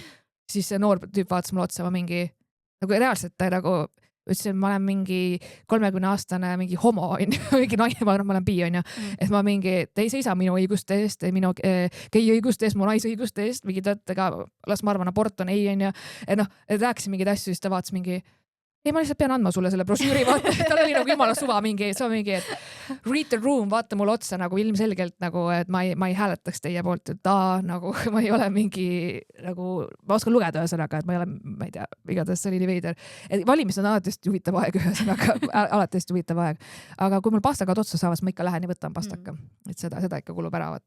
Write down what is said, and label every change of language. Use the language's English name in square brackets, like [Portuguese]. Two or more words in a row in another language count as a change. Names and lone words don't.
[Estonian] Siis see noor tüüp vaatas mulle otsa, ma mingi nagu reaalselt ta nagu ütlesin, ma olen mingi 30-aastane mingi homo on ju, mingi naine, ma olen bi on ju, et ma mingi, te ei seisa minu õiguste eest, minu gei õiguste eest, mu naisõiguste eest, mingi tõttega, las ma arvan, abort on ei on ju, et noh, et rääkisin mingeid asju, siis ta vaatas mingi, ei, ma lihtsalt pean andma sulle selle brošüüri, vaata, tal oli nagu jumala suva mingi, et [English] read the room, [Estonian] vaata mulle otsa nagu ilmselgelt nagu, et ma ei hääletaks teie poolt, et nagu ma ei ole mingi nagu, ma oskan lugeda ühesõnaga, et ma ei ole, ma ei tea, igatahes see oli nii veider. Valimised on alati hästi huvitav aeg ühesõnaga, alati hästi huvitav aeg. Aga kui mul pastakad otsa saavad, ma ikka lähen ja võtan pastaka. Et seda ikka kulub ära, vaata.